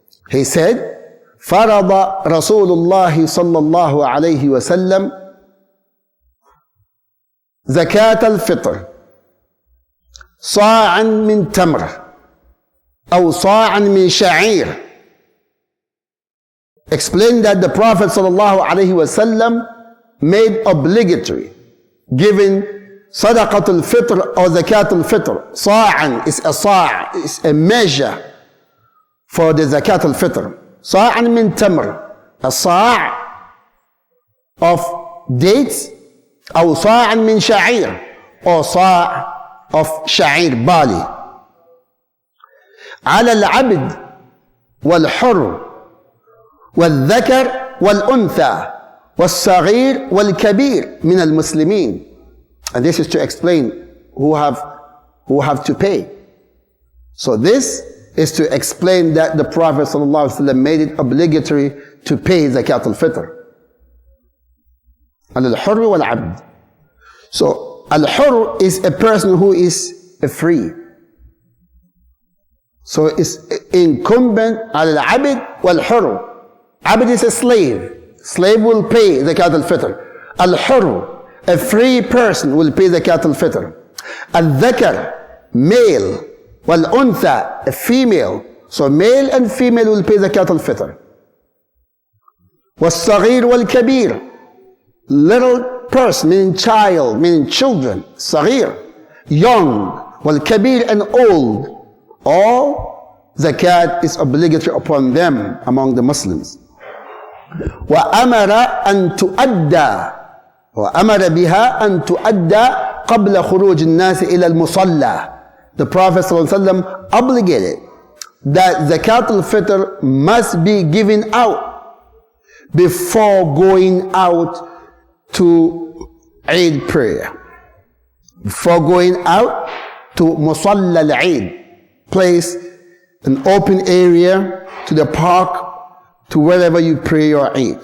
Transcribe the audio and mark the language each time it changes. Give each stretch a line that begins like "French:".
English: He said,
Arabic: فرض رسول الله صلى الله عليه وسلم زكاة الفطر صاعا من تمر أو صاعا من شعير.
English: Explain that the Prophet صلى الله عليه وسلم made obligatory giving صدقة الفطر or زكاة الفطر. صاعا is a صاع, is a measure for the زكاة الفطر.
Arabic: صاعا من تمر, a صاع of dates, أو صاعا من شعير,
English: or
Arabic: صاع of شعير barley. على العبد والحر والذكر والأنثى والصغير والكبير من المسلمين.
English: And this is to explain who have to pay. So this is to explain that the Prophet ﷺ made it obligatory to pay Zakat al-Fitr. Al-Hurr wal-Abd. So Al-Hurr is a person who is free. So it's incumbent al-Abd wal-Hurr. Abd is a slave. Slave will pay Zakat al-Fitr. Al-Hurr, a free person, will pay Zakat al-Fitr. Al-Dhakar, male. Wal-Untha, a female. So male and female will pay Zakat al-Fitr. Was-Saghir wal-Kabir, little person, meaning child, meaning children. Saghir, young. Wal-Kabir, and old. All Zakat is obligatory upon them among the Muslims.
Arabic: وأمر أن تؤدى وأمر بها أن تؤدى قبل خروج الناس إلى المصلى.
English: The Prophet ﷺ obligated that Zakat al-Fitr must be given out before going out to Eid prayer. Before going out to Musalla al-Eid, place, an open area, to the park, to wherever you pray your Eid.